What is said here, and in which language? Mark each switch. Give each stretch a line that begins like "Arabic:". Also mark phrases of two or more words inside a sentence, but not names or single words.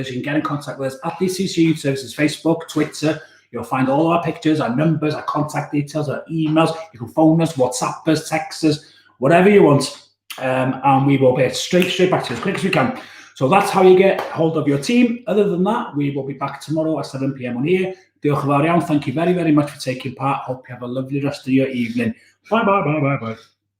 English: You can get in contact with us at DCC Youth Services, Facebook, Twitter. You'll find all our pictures, our numbers, our contact details, our emails. You can phone us, WhatsApp us, text us, whatever you want. And we will get straight back to you as quick as we can. So that's how you get hold of your team. Other than that, we will be back tomorrow at 7 p.m. on here.
Welsh: Diolch yn fawr iawn.
English: Thank you very much for taking part. Hope you have a lovely rest of your evening. Bye.